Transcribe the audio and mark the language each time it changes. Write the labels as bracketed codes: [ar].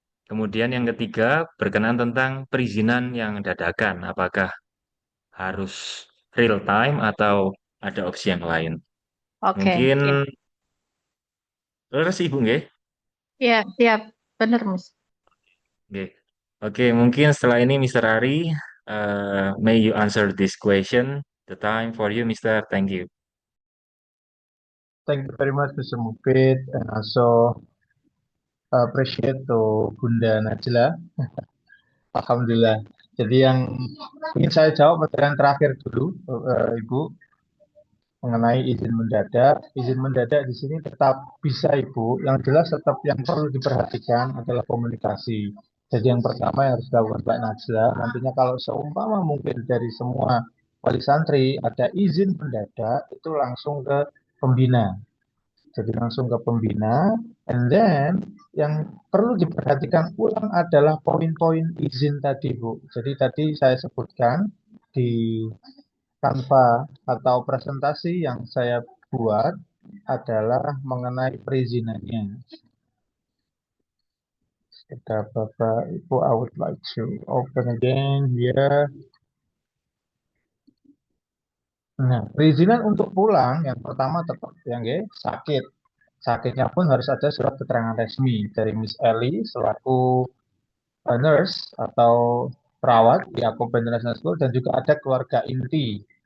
[id] Kemudian yang ketiga, berkenaan tentang perizinan yang dadakan. Apakah harus [en] real time [id] atau ada opsi yang lain? Oke, Mungkin ya, terus Ibu nggih? ya, siap, benar, Mas. Nggih. Oke, mungkin setelah ini Mr. [en] Ari, may you answer this question. The time for you, Mr. Thank you. Thank you very much, Mr. Mufid, and also appreciate to Bunda Najla. [id] Alhamdulillah. Jadi yang ingin saya jawab pertanyaan terakhir dulu, Ibu, mengenai izin mendadak. Izin mendadak di sini tetap bisa, Ibu. Yang jelas tetap yang perlu diperhatikan adalah komunikasi. Jadi yang pertama yang harus dilakukan Mbak Najla, nantinya kalau seumpama mungkin dari semua wali santri ada izin mendadak, itu langsung ke pembina. Jadi langsung ke pembina, [en] and then [id] yang perlu diperhatikan ulang adalah poin-poin izin tadi, Bu. Jadi tadi saya sebutkan di Canva atau presentasi yang saya buat adalah mengenai perizinannya. Kita Bapak Ibu, [en] I would like to open again here. [id] Nah, perizinan untuk pulang yang pertama tetap yang sakit. Sakitnya pun harus ada surat keterangan resmi dari Miss Ellie selaku nurse atau perawat di Akoba International School dan juga ada keluarga inti.